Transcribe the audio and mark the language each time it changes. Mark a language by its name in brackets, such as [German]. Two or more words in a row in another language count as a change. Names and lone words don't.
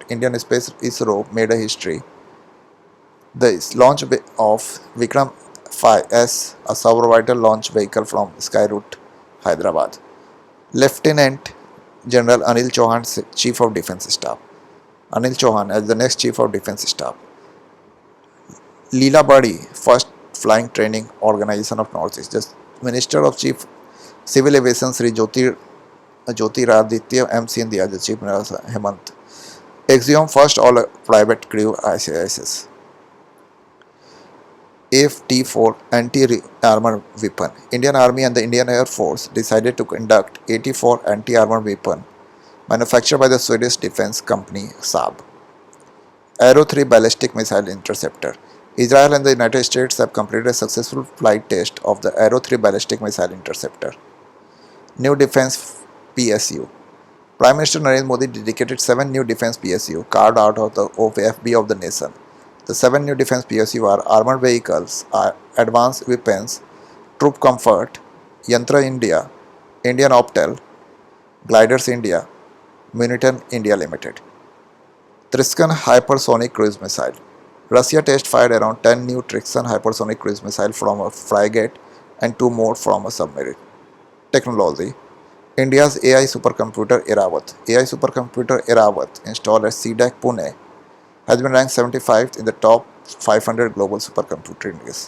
[English] Indian Space ISRO made a history. The launch of Vikram 5S, a suborbital launch vehicle from Skyroot, Hyderabad. Lieutenant General Anil Chauhan, Chief of Defence Staff. Anil Chauhan as the next Chief of Defence Staff. Leela Badi, first flying training organization of Northeast. The Minister of Chief Civil Aviation Sri Jyotiraditya M. Scindia, the Chief Minister Hemant. Axiom first all private crew ICISS. AFT-4 anti-armor weapon. Indian Army and the Indian Air Force decided to conduct AT-4 anti-armor weapon manufactured by the Swedish defense company Saab. Arrow 3 ballistic missile interceptor. Israel and the United States have completed a successful flight test of the Arrow 3 ballistic missile interceptor. New Defense PSU. Prime Minister Narendra Modi dedicated 7 new defense PSU carved out of the OFB of the nation. The 7 new defense PSU are armored vehicles, advanced weapons, troop comfort, Yantra India, Indian Optel, Gliders India, Muniton India Limited. Triskan hypersonic cruise missile. Russia test fired around 10 new Triskan hypersonic cruise missile from a frigate and 2 more from a submarine. Technology. India's AI supercomputer Eravat. AI supercomputer Eravat, installed at CDAC Pune, has been ranked 75th in the top 500 global supercomputer index.